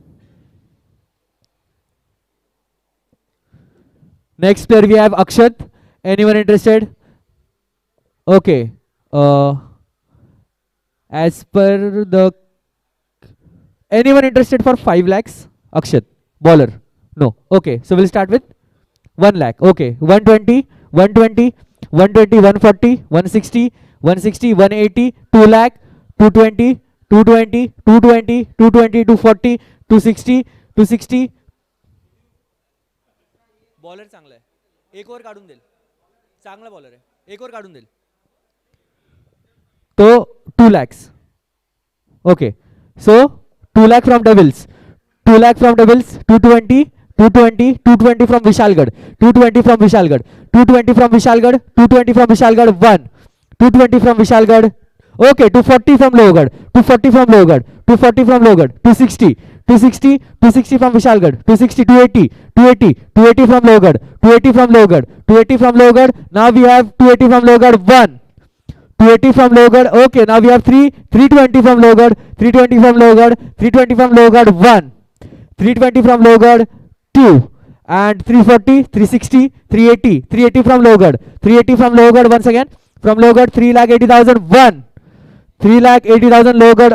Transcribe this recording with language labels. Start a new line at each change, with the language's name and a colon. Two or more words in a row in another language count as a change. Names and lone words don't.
English: Next player we have Akshat. Anyone interested? Okay. As per the. Anyone interested for 5 lakhs? Akshat. Bowler. No. Okay. So we'll start with 1 lakh. Okay. 120, 120, 120, 140, 160, 160, 180, 2 lakh, 220. 220, 220, 220, 240, 260, 260.
Marathi: बॉलर चांगला आहे, एक ओव्हर काढून देईल, चांगला बॉलर आहे, एक ओव्हर काढून देईल.
English: तो 2 lakhs. Okay, so 2 lakh from Devils, 2 lakh from Devils, 220, 220, 220 from Vishalgarh, 220 from Vishalgarh, 220 from Vishalgarh, 220 from Vishalgarh, 1, 220 from Vishalgarh. Okay, 240 from Lowgad, 240 from Lowgad, 240 from Lowgad, 260, 260, 260 from Vishalgarh, 260, 280, 280, 280 from Lowgad, 280 from Lowgad, 280 from Lowgad. Now we have 280 from Lowgad, 1, 280 from Lowgad. Okay, now we have 320 from Lowgad, 320 from Lowgad, 320 from Lowgad, 1, 320 from Lowgad, 2, and 340, 360, 380, 380 from Lowgad, 380 from Lowgad once again, from Lowgad, 3,80,000, 1, 3,80,000 Lowgad.